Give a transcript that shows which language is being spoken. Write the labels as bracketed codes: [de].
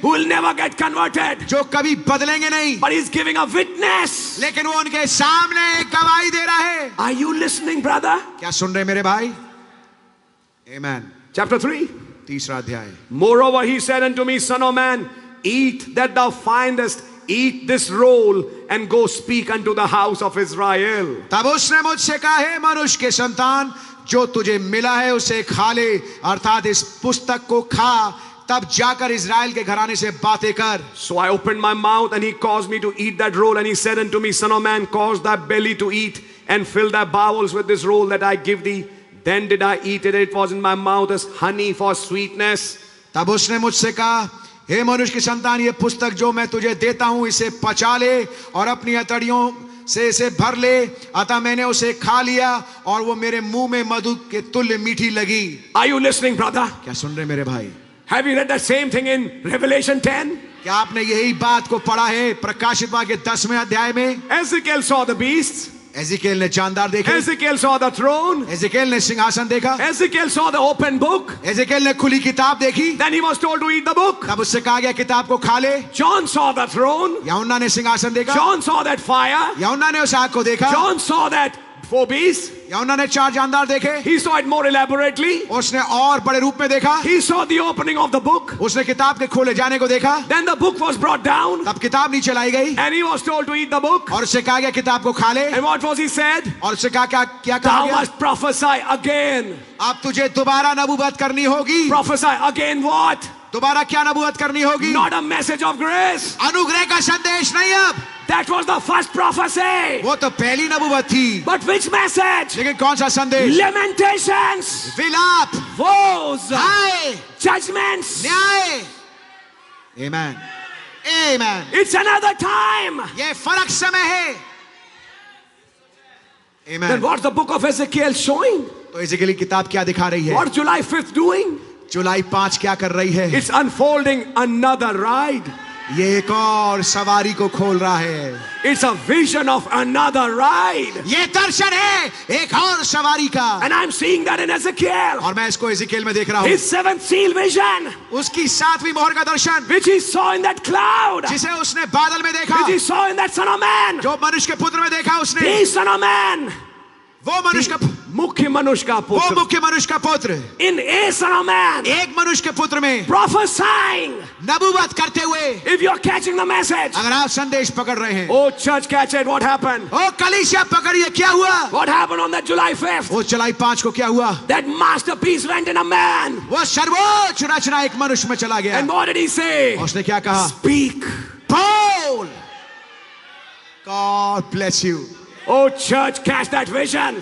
[en] Who will never get converted. [hi] जो कभी बदलेंगे नहीं, [en] But he's giving a witness. [hi] लेकिन वो उनके सामने एक गवाही दे रहा है। [en] Are you listening, brother? [hi] क्या सुन रहे मेरे भाई? आमीन। [en] Chapter 3. [hi] तीसरा अध्याय। [en] Moreover, he said unto me, Son of man, eat that thou findest, eat this roll, and go speak unto the house of Israel. [hi] तब उसने मुझसे कहा, हे मनुष्य के संतान, जो तुझे मिला है उसे खा ले, अर्थात इस पुस्तक को खा, तब जाकर इज़राइल के घराने से बातें कर। [en] So I opened my mouth, and he caused me to eat that roll, and he said unto me, Son of man, cause thy belly to eat, and fill thy bowels with this roll that I give thee. Then did I eat it, it was in my mouth as honey for sweetness. [hi] तब उसने मुझसे कहा, हे मनुष्य की संतान, ये पुस्तक जो मैं तुझे देता हूं इसे पचा ले और अपनी हथेलियों से इसे भर ले। अतः मैंने उसे खा लिया और वो मेरे मुंह में मधु के तुल्य मीठी लगी। [en] Are you listening, brother? [hi] क्या सुन रहे मेरे भाई? [en] Have you read the same thing in Revelation 10? [hi] क्या आपने यही बात को पढ़ा है प्रकाशित वाक्य 10वें अध्याय में? [en] Ezekiel saw the beasts. [hi] Ezekiel ने जानदार देखे। [en] Ezekiel saw the throne. [hi] Ezekiel ने सिंहासन देखा। [en] Ezekiel saw the open book. [hi] Ezekiel ने खुली किताब देखी। [en] Then he was told to eat the book. [hi] तब उससे कहा गया किताब को खा ले। [en] John saw the throne. [hi] यूहन्ना ने सिंहासन देखा। [en] John saw that fire. [hi] यूहन्ना ने उस आग को देखा। [en] John saw that 4 beasts. [hi] यूहन्ना ने 4 जानदार देखे। [en] He saw it more elaborately. [hi] उसने और बड़े रूप में देखा। [en] He saw the opening of the book. [hi] उसने किताब के खोले जाने को देखा। [en] Then the book was brought down. [hi] तब किताब नीचे लाई गई [en] And he was told to eat the book. [hi] और उससे कहा गया किताब को खा ले। [en] And what was he said? [hi] और उससे कहा क्या कहा [en] Thou [hi] गया? [en] must prophesy again. [hi] अब तुझे दोबारा नबूवत करनी होगी। [en] Prophesy again what? [hi] दोबारा क्या नबूवत करनी होगी? [en] Not a message of grace. [hi] अनुग्रह का संदेश नहीं। अब [en] That was the first prophecy. [hi] वो तो पहली नबूवत थी। [en] But which message? [hi] लेकिन कौन सा संदेश? [en] Lamentations, [hi] विलाप, [en] woes, [hi] हाय, [en] judgments. [hi] न्याय। आमीन, आमीन। [en] It's another time. [hi] ये फर्क समय है। [en] Then [hi] आमीन। [en] what's the book of Ezekiel showing? [hi] तो एजिकेल की किताब क्या दिखा रही है? [en] What's July 5th doing? [hi] जुलाई 5 क्या कर रही है? [en] It's unfolding another ride. [hi] ये एक और सवारी को खोल रहा है। [en] It's a vision of another ride. [hi] ये दर्शन है एक और सवारी का। [en] And I'm seeing that in Ezekiel. [hi] और मैं इसको एजिकेल में देख रहा हूँ। [en] His 7th seal vision, [hi] उसकी 7वीं मोहर का दर्शन, [en] which he saw in that cloud, [hi] जिसे उसने बादल में देखा, [en] which he saw in that son of man. [hi] जो मनुष्य के पुत्र में देखा उसने। [en] The son of man. [hi] वो मनुष्य का, मुख्य मनुष्य का वो पुत्र. मुख्य मनुष्य का पुत्र, [en] In a son of man. [hi] एक मनुष्य के पुत्र में [en] Prophesying. [hi] नबूवत करते हुए। [en] If you're catching the message. [hi] अगर आप संदेश पकड़ रहे हैं, [en] Oh church, catch it. What happened? [hi] ओ कलीसिया पकड़िए, क्या हुआ? [en] What happened on that July 5th? [hi] वो जुलाई 5 को क्या हुआ? [en] That masterpiece went in a man. [hi] वो सर्वोच्च रचना एक मनुष्य में चला गया। [en] And what did he say? [hi] उसने क्या कहा? [en] Speak. [hi] बोल। [en] God bless you. Oh church, catch that vision.